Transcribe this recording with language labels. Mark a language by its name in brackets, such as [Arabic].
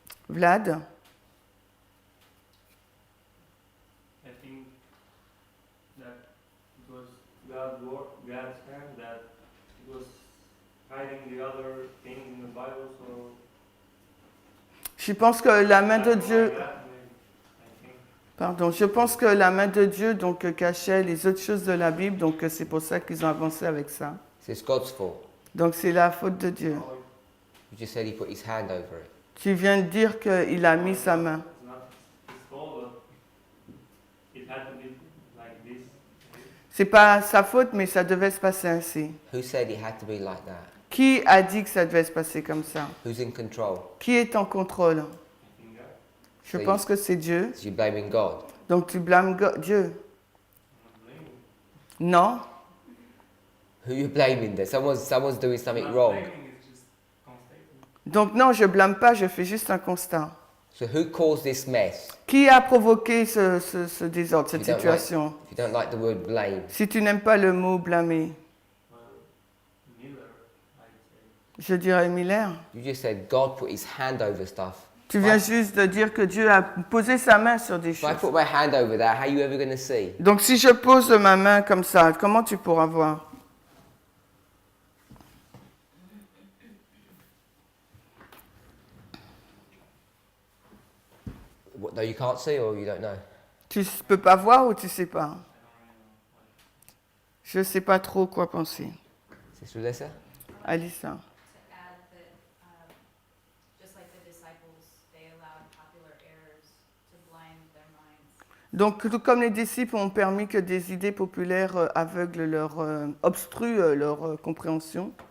[English] Vlad, I think that it was God's hand that it was hiding the other things in the Bible, so [French] je pense que la main de Dieu, [English] I think. [French] pardon, je pense que la main de Dieu donc cachait les autres choses de la Bible, donc c'est pour ça qu'ils ont avancé avec ça. [English] So it's God's fault. [French] Donc c'est la faute de Dieu. [English] You just said he put his hand over it. [French] Tu viens de dire qu'il a mis sa main. [English] It's not his fault, but it had to be like this. [French] C'est pas sa faute, mais ça devait se passer ainsi. [English] Who said it had to be like that? [French] Qui a dit que ça devait se passer comme ça? [English] Who's in control? [French] Qui est en contrôle? [English] I think God. [French] Je pense que c'est Dieu. [English] So you're blaming God. [French] Donc tu blâmes Dieu? [English] I'm not blaming. [French] Non. [English] Who are you blaming there? Someone's doing something Not wrong. blaming, it's just constating. [French] Donc non, je blâme pas, je fais juste un constat. [English] So who caused this mess? [French] Qui a provoqué ce désordre, cette [English] You don't [French] situation? [English] If you don't like the word blame, [French] Si tu n'aimes pas le mot blâmer, [English] Well, Miller, I'd say. [French] je dirais Miller. [English] you just said God put his hand over stuff. [French] Tu viens juste de dire que Dieu a posé sa main sur des [English] If I [French] choses. [English] put my hand over that, how are you ever going to see? [French] Donc si je pose ma main comme ça, comment tu pourras voir? [English] What, no, you can't see or you don't know? [French] Tu peux pas voir ou tu sais pas? Je sais pas trop quoi penser. [English] Sister Alyssa? Alissa. To add that, just like the disciples, they allowed popular errors to blind their minds. [French] Donc tout comme les disciples ont permis que des idées populaires aveuglent obstruent leur compréhension.